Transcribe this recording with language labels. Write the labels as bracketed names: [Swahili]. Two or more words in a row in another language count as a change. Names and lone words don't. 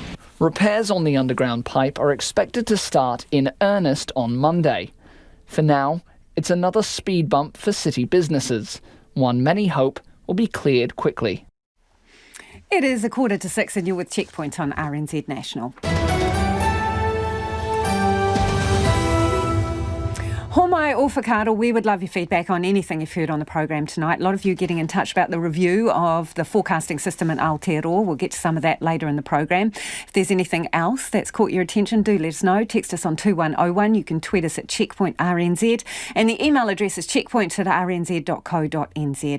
[English] Repairs on the underground pipe are expected to start in earnest on Monday. For now, it's another speed bump for city businesses, one many hope will be cleared quickly. It is 5:45 and you're with Checkpoint on RNZ National. [Māori] Homai o whakaaro, [English] we would love your feedback on anything you've heard on the program tonight. A lot of you getting in touch about the review of the forecasting system in Aotearoa. We'll get to some of that later in the program. If there's anything else that's caught your attention, do let us know. Text us on 2101. You can tweet us at checkpointrnz. And the email address is checkpoint@rnz.co.nz.